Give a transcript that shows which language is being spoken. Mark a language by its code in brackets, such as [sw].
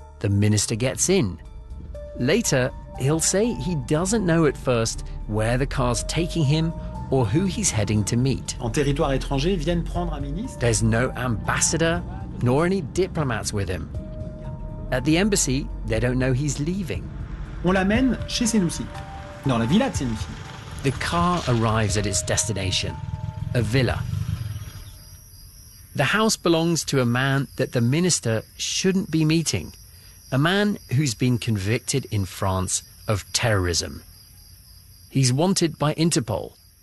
[en] The minister gets in. Later, he'll say he doesn't know at first where the car's taking him or who he's heading to meet. [fr] En territoire étranger, viennent prendre un ministre. [en] There's no ambassador nor any diplomats with him. At the embassy, they don't know he's leaving. [fr] On l'amène chez Senoussi, dans la villa de Senoussi. [en] The car arrives at its destination, a villa. The house belongs to a man that the minister shouldn't be meeting. A man who's been convicted in France of terrorism. He's wanted by Interpol.